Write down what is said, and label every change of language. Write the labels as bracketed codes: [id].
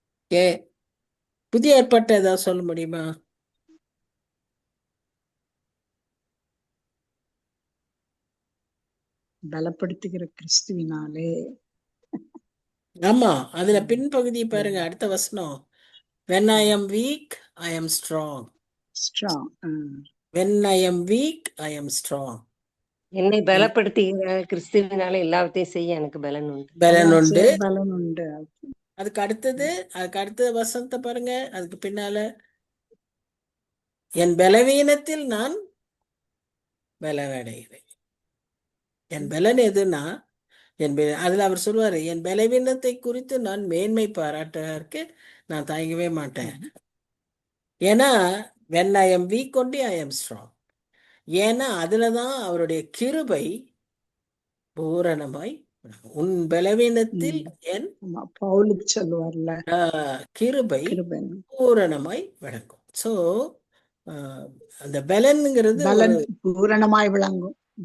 [ta] ஏ புதிய ஏற்பாட்டை ஏதாவது சொல்ல முடியுமா? பலப்படுத்துகிற கிறிஸ்துவினாலே. ஆமா, அதுல பின்பகுதி பாருங்க, அடுத்த வசனம். [en] When I am weak, I am strong. Strong. When I am weak, I am strong. [ta] என்னை பலப்படுத்துகிற கிறிஸ்துவினால எல்லாவற்றையும் செய்ய எனக்கு பலன் உண்டு. பலன் உண்டு. பலன் உண்டு. அதுக்கு அடுத்த வசனத்தை பாருங்க, அதுக்கு பின்னால என் பலவீனத்தில் நான் பலவடைகிறேன். என் பலன் எதுன்னா அதுல அவர் சொல்லுவாரு, என் பலவீனத்தை குறித்து நான் மேன்மை பாராட்டற்கு நான் தயங்கவே மாட்டேன். ஏன்னா [en] when I am weak only I am strong. [ta] ஏன்னா அதுலதான் அவருடைய கிருபை பூரணமாய் உன் பலவீனத்தில் என் பவுலுக்கு சொல்லுவார்ல, கிருபை பூரணமாய் விளங்கும். சோ அந்த பலன்ங்கிறது பலன் பூரணமாய் விளங்கும்.